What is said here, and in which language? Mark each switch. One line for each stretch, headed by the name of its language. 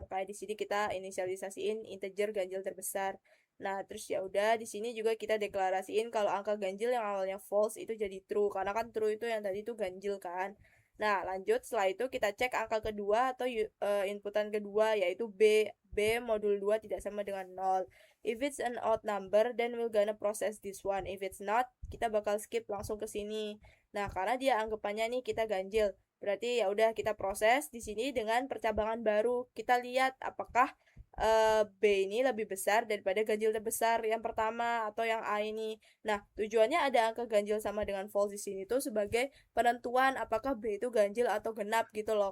Indonesian: Makanya di sini kita inisialisasiin integer ganjil terbesar. Nah, terus ya udah di sini juga kita deklarasiin kalau angka ganjil yang awalnya false itu jadi true karena kan true itu yang tadi itu ganjil kan. Nah, lanjut setelah itu kita cek angka kedua atau inputan kedua yaitu B. B modul 2 tidak sama dengan 0.
English: If it's an odd number, then we're gonna process this one. If it's not,
Indonesian: kita bakal skip langsung ke sini. Nah, karena dia anggapannya nih kita ganjil. Berarti ya udah kita proses di sini dengan percabangan baru. Kita lihat apakah B ini lebih besar daripada ganjil terbesar yang pertama atau yang A ini. Nah, tujuannya ada angka ganjil sama dengan false di sini tuh sebagai penentuan apakah B itu ganjil atau genap gitu loh.